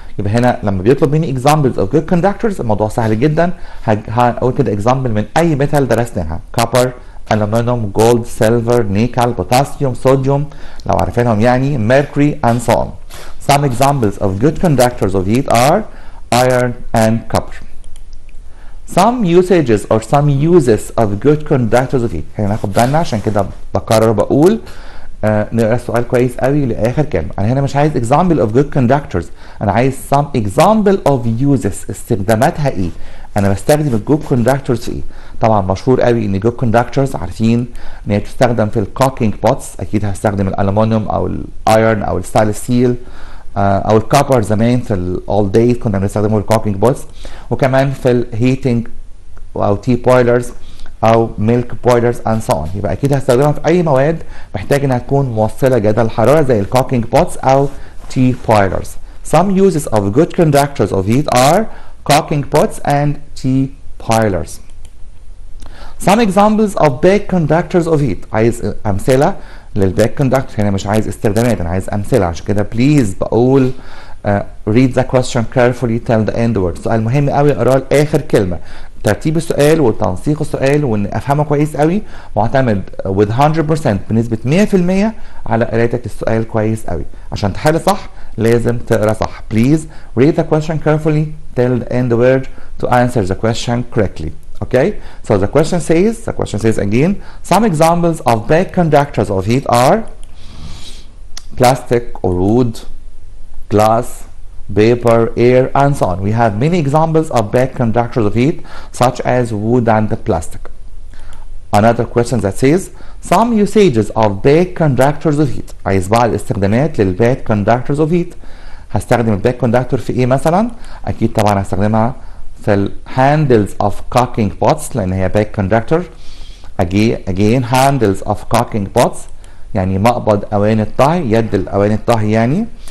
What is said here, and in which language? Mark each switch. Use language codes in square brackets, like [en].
[ar] يبقى هنا لما بيطلب مني [en] examples of good conductors [ar] الموضوع سهل جدا. [en] هقول كده example من أي metal درسناها: copper, aluminum, gold, silver, nickel, potassium, sodium [ar] لو عارفينهم يعني, [en] mercury, and so on. Some examples of good conductors of heat are iron and copper. Some usages or some uses of good conductors of heat. [ar] هنا ناخد بالنا عشان كده بكرر بقول نقرا السؤال كويس قوي لاخر كلمه. انا هنا مش عايز [en] example of good conductors، [ar] انا عايز [en] some example of uses، [ar] استخداماتها ايه؟ انا بستخدم الجود كوندكتورز في ايه؟ طبعا مشهور قوي ان الجود كوندكتورز عارفين ان هي بتستخدم في الكوكينج بوتس، اكيد هستخدم الالومنيوم او الايرون او الستانلس ستيل او الكوبر. زمان في الاول دايز كنا بنستخدمه في الكوكينج بوتس، وكمان في الهيتنج او تي بويلرز او ميلك بويلرز اند سو اون. يبقى اكيد هستخدمها في اي مواد محتاج انها تكون موصله جدول الحراره زي الكوكينج بوتس او تي بويلرز. [en] Some uses of good conductors of heat are cooking pots and tea boilers. Some examples of bad conductors of heat. [ar] عايز امثله للباك كوندكتور. هنا مش عايز استخدامات، انا عايز امثله. عشان كده [en] Please بقول read the question carefully till the end word. [ar] سؤال مهم قوي اقراه لاخر كلمه. ترتيب السؤال وتنسيق السؤال وان افهمه كويس قوي معتمد [en] with 100% [ar] بنسبه 100% على قرايتك للسؤال كويس قوي. عشان تحل صح لازم تقرا صح. [en] Please read the question carefully till the end word to answer the question correctly. Okay, so the question says again, some examples of bad conductors of heat are plastic or wood, glass, paper, air, and so on. We have many examples of bad conductors of heat such as wood and plastic. Another question that says some usages of bad conductors of heat. [ar] عايز بعض الاستخدامات للباد [en] conductors of heat. [ar] هستخدم الباد كوندكتور في ايه مثلا؟ اكيد طبعا هستخدمها في ال [en] handles of cooking pots [ar] لان هي باك كوندكتور. [en] again handles of cooking pots [ar] يعني مقبض اواني الطهي، يد الاواني الطهي يعني.